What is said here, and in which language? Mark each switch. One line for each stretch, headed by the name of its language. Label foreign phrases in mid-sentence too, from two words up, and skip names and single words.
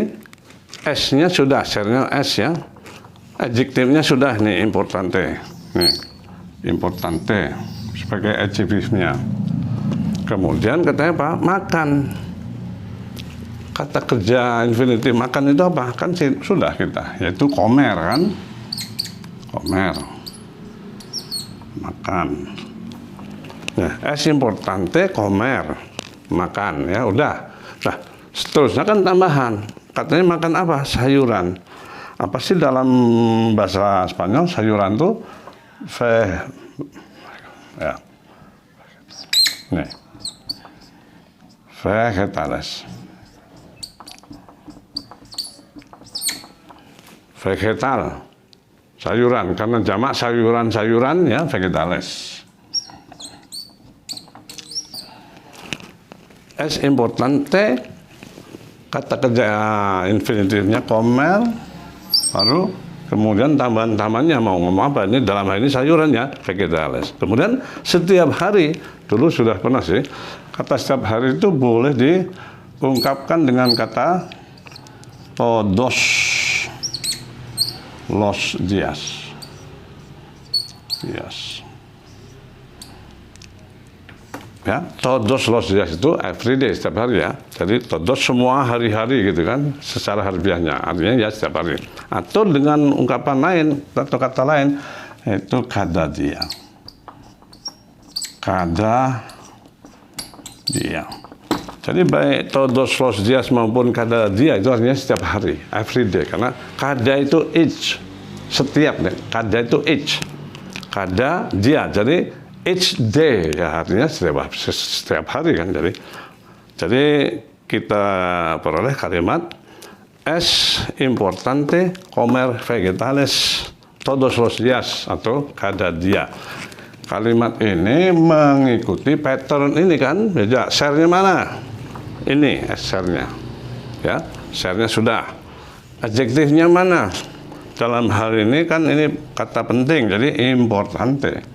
Indonesian: S-nya sudah, share-nya S ya. Adjektifnya sudah nih, importante. Nih, importante sebagai adjektifnya. Kemudian katanya apa? Makan. Kata kerja infinitif makan itu apa? Kan sudah kita, yaitu comer kan? Comer. Makan. Nah,
Spanish: es importante comer.
Indonesian: Makan ya, udah. Nah, seterusnya kan tambahan. Katanya makan apa? Sayuran. Apa sih dalam bahasa Spanyol sayuran tuh? Ya. Nih.
Spanish: Vegetales. Vegetal.
Indonesian: Sayuran, karena jamak sayuran-sayuran ya,
Spanish: vegetales. Es importante.
Indonesian: Kata kerja infinitifnya comer, baru kemudian tambahan-tambahannya mau ngomong apa, ini dalam hal ini sayuran ya, vegetales. Kemudian setiap hari, dulu sudah pernah sih, kata setiap hari itu boleh diungkapkan dengan kata
Spanish: todos los días.
Indonesian: Ya,
Spanish: todos los días
Indonesian: itu everyday, setiap hari ya. Jadi todos semua hari-hari gitu kan, secara harfiahnya, artinya ya setiap hari. Atau dengan ungkapan lain atau kata lain, itu
Spanish: cada dia. Cada dia.
Indonesian: Jadi baik
Spanish: todos los días
Indonesian: maupun
Spanish: cada dia
Indonesian: itu artinya setiap hari, everyday. Karena cada itu each, setiap deh. Cada itu each.
Spanish: Cada dia.
Indonesian: Jadi
English: each day
Indonesian: ya artinya setiap hari kan. Jadi kita peroleh kalimat
Spanish: es importante comer vegetales todos los días
Indonesian: atau
Spanish: cada dia.
Indonesian: Kalimat ini mengikuti pattern ini kan. Ya, share-nya mana? Ini share-nya. Ya, share-nya sudah. Adjektifnya mana? Dalam hal ini kan ini kata penting, jadi importante.